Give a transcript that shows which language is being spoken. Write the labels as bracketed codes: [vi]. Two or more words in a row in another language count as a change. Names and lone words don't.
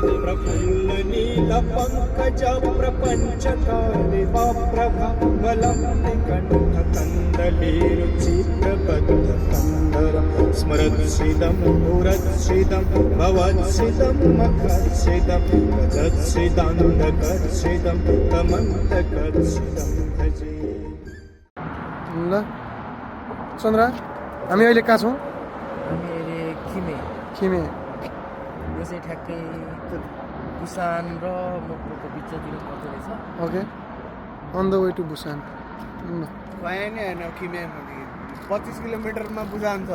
[sa] प्रफुल्ल नील पंकज प्रपंच कालिका प्रभा वलंबि कंठ कंदलीरुचिप्रबद्ध कंदर स्मरत्सिदं पुरत्सिदं भवत्सिदं मखत्सिदं गजत्सिदान्तकत्सिदं तमन्तकत्सिदं भजे। [ne] ल चन्द्र हामी अहिले कहाँ छौँ? हामी अहिले खिमे यो चाहिँ ठ्याक्कै बुसान र मोक्पोको बिचतिर पर्दो रहेछ। [en] okay on the way to Busan. [ne] भए नि होइन किमे 25 किलोमिटरमा बुसान छ।